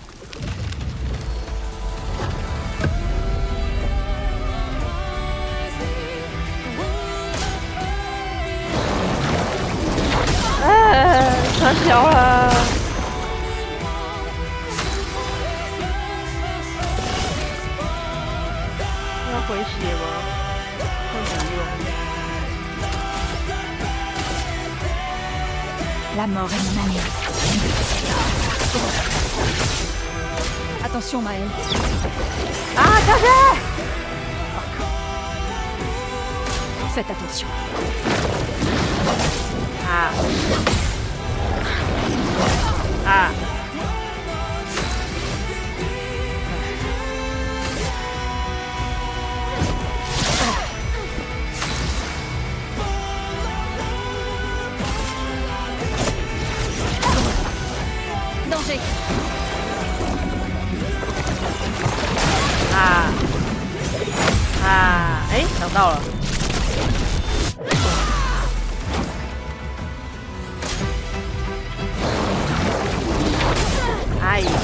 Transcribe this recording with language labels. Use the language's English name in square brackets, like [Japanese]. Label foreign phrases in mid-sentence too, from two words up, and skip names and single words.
[Chinese] 太小了，要回血吗？看不用。 [French] La mort est mon ami. Attention, Maël. Ah, caché! Faites attention. Ah. Ah. Danger. Ah. [Chinese] Ah. 哎，想到了。 Aïe.